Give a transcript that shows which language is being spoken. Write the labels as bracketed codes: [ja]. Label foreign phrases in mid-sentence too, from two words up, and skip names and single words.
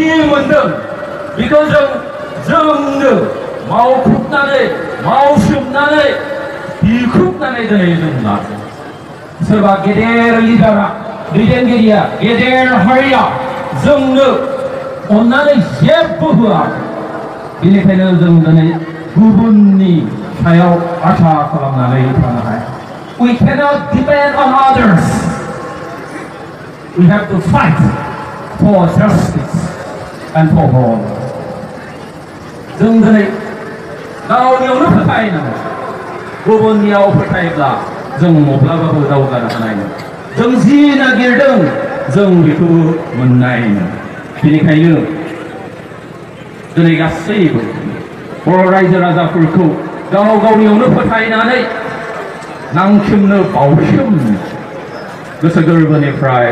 [brx] मोनदों बेखौ जोंनो मावख्रुबनानै मावसोमनानै बिख्रुबनानै दिनै जों लादों सोरबा गेदेर लिडारा दैदेनगिरिया गेदेर हारिया जोंनो अननानै जेबो होआखै बेनिखायनो जों दिनै गुबुननि सायाव आसा खालामनानै थानो हाया [en] We cannot depend on others. We have to fight for justice and for all. [brx] जों दिनै गावनियावनो फोथायनांगौ गुबुननियाव फोथायब्ला जों माब्लाबाबो दावगानो हानाय नङा जों जि नागिरदों जों बेखौ मोननाय नङा बेनिखायनो दिनै गासैबो बर' रायजो राजाफोरखौ गाव गावनियावनो फोथायनानै नांसोमनो बावसोमनो गोसो गोरबोनिफ्राय